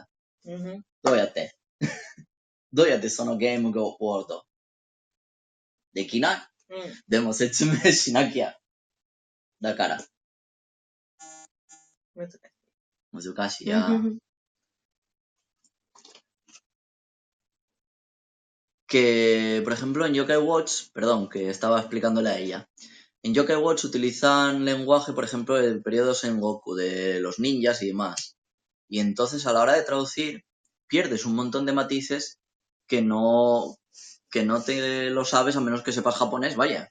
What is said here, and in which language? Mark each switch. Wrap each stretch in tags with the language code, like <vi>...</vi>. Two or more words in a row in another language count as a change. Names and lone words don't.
<ja>どうやってどうやってそのゲーム語ワードできない、でも説明しなきゃ。だから。難しいや。</ja> <es>Que, por ejemplo, en Yokai Watch, perdón, que estaba explicándole a ella. En Yokai Watch utilizan lenguaje, por ejemplo, del periodo Sengoku, de los ninjas y demás. Y entonces a la hora de traducir, pierdes un montón de matices que no te lo sabes a menos que sepas japonés, vaya.</es>